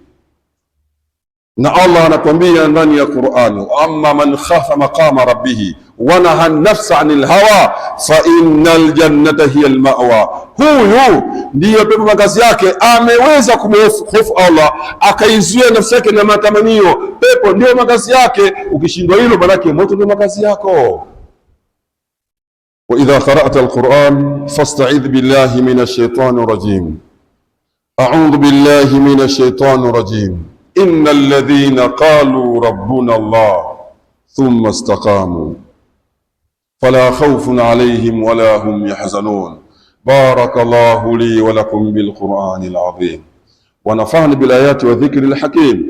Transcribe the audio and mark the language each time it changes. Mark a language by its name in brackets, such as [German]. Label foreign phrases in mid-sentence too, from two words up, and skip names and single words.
[Swahili] Na Allah anatuambia ndani ya Qur'ani, [Arabic] أما من خاف مقام ربه ونهى النفس عن الهوى فإن الجنة هي المأوى. [Swahili] Huyu ndiyo pepo makazi yake. Ameweza kumhofu Allah, akaizuia nafsi yake na matamanio, pepo ndio makazi yake. Ukishindwa hilo, manake moto ndio makazi yako. [Arabic] وإذا قرأت القرآن فاستعذ بالله من الشيطان الرجيم. أعوذ بالله من الشيطان الرجيم. إن الذين قالوا ربنا الله ثم استقاموا فلا خوف عليهم ولا هم يحزنون. بارك الله لي ولكم بالقرآن العظيم ونفعني بالآيات والذكر الحكيم.